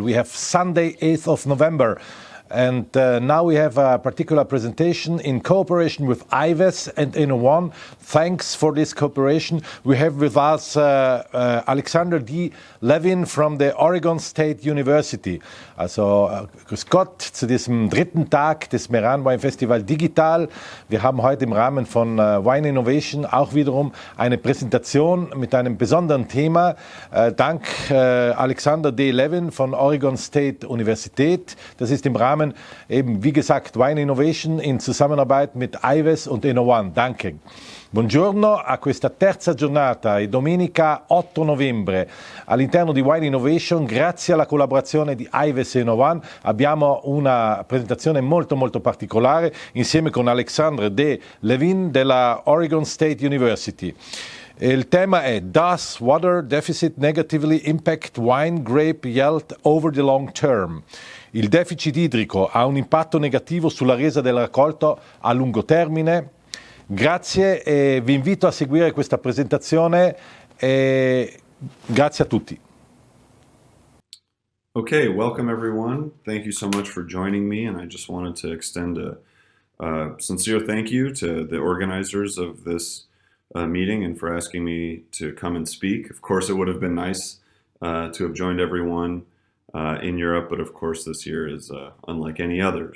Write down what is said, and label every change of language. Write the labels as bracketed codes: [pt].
[en] We have Sunday, 8th of November. And now we have a particular presentation in cooperation with Ives and Eno1. Thanks for this cooperation. We have with us Alexander D. Levin from the Oregon State University. [de] Also, grüß Gott zu diesem dritten Tag des Merano Wine Festival Digital. Wir haben heute im Rahmen von Wine Innovation auch wiederum eine Präsentation mit einem besonderen Thema. Dank Alexander D. Levin von Oregon State Universität. Das ist im Rahmen eben, wie gesagt, Wine Innovation in Zusammenarbeit mit Ives und Eno1. Danke. [it] Buongiorno a questa terza giornata, è domenica 8 novembre. All'interno di Wine Innovation, grazie alla collaborazione di Ives e Eno1, abbiamo una presentazione molto particolare insieme con Alexandre D. Levin della Oregon State University. Il tema è [en] Does Water Deficit Negatively Impact Wine Grape Yield Over the Long Term? [it] Il deficit idrico ha un impatto negativo sulla resa del raccolto a lungo termine? Grazie e vi invito a seguire questa presentazione e grazie a tutti. [en] Okay, welcome everyone. Thank you so much for joining me, and I just wanted to extend a sincere thank you to the organizers of this meeting and for asking me to come and speak. Of course, it would have been nice to have joined everyone in Europe, but of course this year is unlike any other.